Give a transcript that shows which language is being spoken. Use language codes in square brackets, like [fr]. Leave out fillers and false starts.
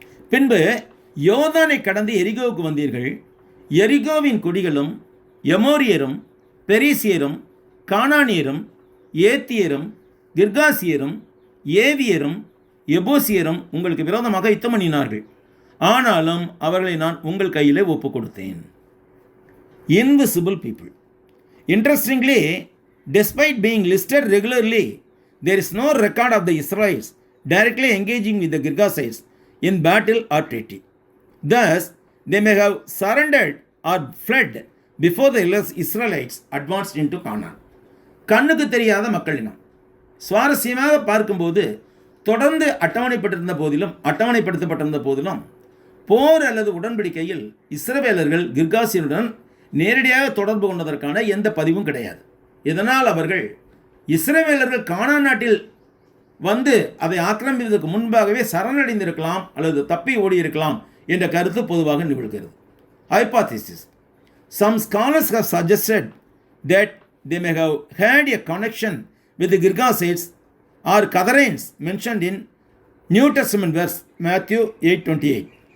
[ta] பின்பு யோர்தானை கடந்து எரிகோவுக்கு வந்தீர்கள். எரிகோவின் குடிகளும் எமோரியரும் பெரிசியரும் கானானியரும் ஏத்தியரும் கிர்காசியரும் ஏவியரும் எபூசியரும் உங்களுக்கு விரோதமாக யுத்தம் பண்ணினார்கள். ஆனாலும் அவர்களை நான் உங்கள் கையிலே ஒப்பு கொடுத்தேன். [en] Invisible people. Interestingly, despite being listed regularly, there is no record of the Israelites directly engaging with the Girgashites in battle or treaty. Thus, they may have surrendered or fled before the Israelites advanced into Canaan. [ta] கண்ணுக்கு தெரியாத மக்களினம். சுவாரஸ்யமாக பார்க்கும்போது தொடர்ந்து அட்டவணைப்படுத்தப்பட்டிருந்த போதிலும் போர் அல்லது உடன்படிக்கையில் இஸ்ரவேலர்கள் கிர்காசியருடன் நேரடியாக தொடர்பு கொண்டதற்கான எந்த பதிவும் கிடையாது. இதனால் அவர்கள் இஸ்ரவேலர்கள் கானான் நாட்டில் வந்து அதை ஆக்கிரமிப்பதற்கு முன்பாகவே சரணடைந்திருக்கலாம் அல்லது தப்பி ஓடியிருக்கலாம் என்ற கருத்து பொதுவாக நிகழ்கிறது. [en] Hypothesis. Some scholars have suggested that they may have had a connection with the Girgashites or Canaanites mentioned in New Testament verse Matthew 8:28.